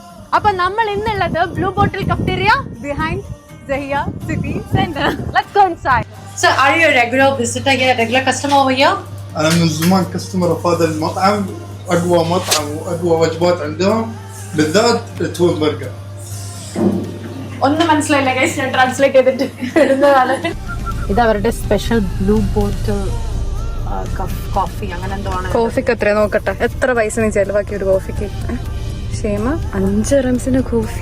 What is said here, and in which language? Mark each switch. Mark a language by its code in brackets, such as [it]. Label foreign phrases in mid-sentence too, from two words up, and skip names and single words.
[ml] അപ്പൊ നമ്മൾ ഇന്നുള്ളത് [en] Blue Bottle cafeteria behind [ml] Zahia City Center. [en] Let's go inside. So, are you a regular visitor here, a regular customer over here? [ar] أنا من زمان كاستمر في هذا المطعم، أقوى مطعم وأقوى وجبات عندهم بالذات [en] top burger. [ml] ഒന്നും മനസ്സിലായില്ല ഗൈസ്, ഞാൻ ട്രാൻസ്ലേറ്റ് ചെയ്തിട്ട് ഇടുന്നതാണ്. ഇത് അവരുടെ [en] special Blue Bottle coffee [ml] അങ്ങനെ എന്തോ ആണ്. കോഫിക്ക് എത്ര നോക്കട്ടെ, എത്ര പൈസ നീ ചെലവാക്കി ഒരു കോഫിക്ക്? ക്ഷേമ 5 റംസിന് കോഫി.